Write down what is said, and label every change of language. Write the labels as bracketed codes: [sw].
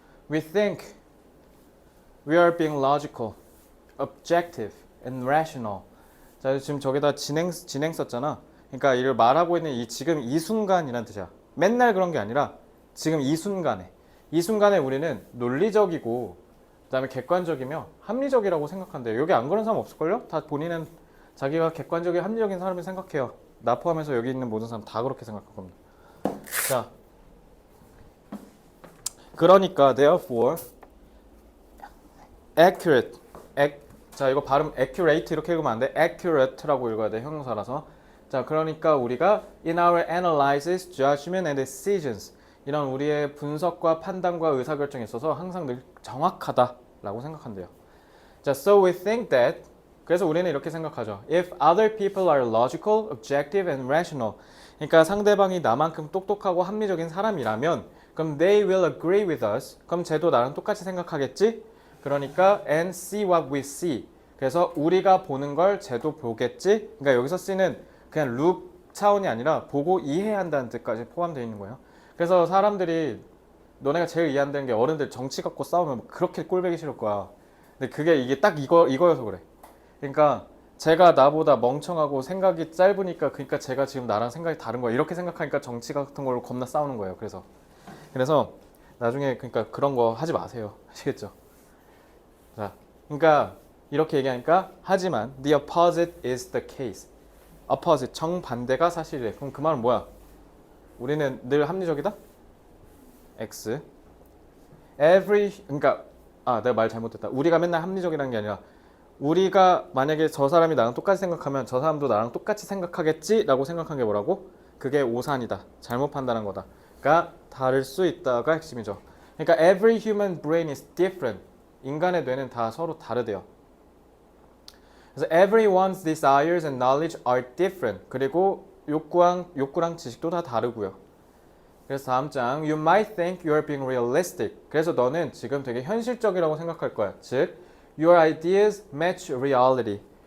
[en] We think we are being logical, objective, and rational. [ko] 자, 지금 저기다 진행 썼잖아. 그러니까 이를 말하고 있는 지금 이 순간이란 뜻이야. 맨날 그런 게 아니라 지금 이 순간에 우리는 논리적이고 그다음에 객관적이며 합리적이라고 생각한대요. 여기 안 그런 사람 없을걸요? 다 본인은 자기가 객관적이고 합리적인 사람을 생각해요. 나 포함해서 여기 있는 모든 사람 다 그렇게 생각할 겁니다. 자, 그러니까 [en] therefore accurate. [ko] 자, 이거 발음 accurate 이렇게 읽으면 안 돼. accurate라고 읽어야 돼. 형용사라서. 자, 그러니까 우리가 [en] in our analysis, judgment and decisions [ko] 이런 우리의 분석과 판단과 의사결정에 있어서 항상 늘 정확하다라고 생각한대요. 자, [en] so we think that [ko] 그래서 우리는 이렇게 생각하죠. [en] If other people are logical, objective and rational [ko] 그러니까 상대방이 나만큼 똑똑하고 합리적인 사람이라면 그럼 [en] they will agree with us. [ko] 그럼 쟤도 나랑 똑같이 생각하겠지? 그러니까 [en] and see what we see. [ko] 그래서 우리가 보는 걸 쟤도 보겠지? 그러니까 여기서 C는 그냥 룩 차원이 아니라 보고 이해한다는 뜻까지 포함되어 있는 거예요. 그래서 사람들이 너네가 제일 이해 안 되는 게 어른들 정치 갖고 싸우면 그렇게 꼴보기 싫을 거야. 근데 그게 이게 딱 이거여서 그래. 그러니까 제가 나보다 멍청하고 생각이 짧으니까 그러니까 제가 지금 나랑 생각이 다른 거야. 이렇게 생각하니까 정치 같은 걸로 겁나 싸우는 거예요. 그래서 나중에 그러니까 그런 거 하지 마세요. 아시겠죠? 자, 그러니까 이렇게 얘기하니까 하지만 [en] the opposite is the case. [ko] opposite 정반대가 사실이래. 그럼 그 말은 뭐야? 우리는 늘 합리적이다? X. every 그러니까 내가 말 잘못했다. 우리가 맨날 합리적이라는 게 아니라 우리가 만약에 저 사람이 나랑 똑같이 생각하면 저 사람도 나랑 똑같이 생각하겠지? 라고 생각한 게 뭐라고? 그게 오산이다. 잘못 판단한 거다. 그러니까 다를 수 있다가 핵심이죠. 그러니까 [en] every human brain is different. [ko] 인간의 뇌는 다 서로 다르대요. 그래서 [en] everyone's desires and knowledge are different. [ko] 그리고 욕구랑 지식도 다 다르고요. 그래서 다음 장 [en] You might think you're being realistic. [ko] 그래서 너는 지금 되게 현실적이라고 생각할 거야. 즉 [en] Your ideas match reality.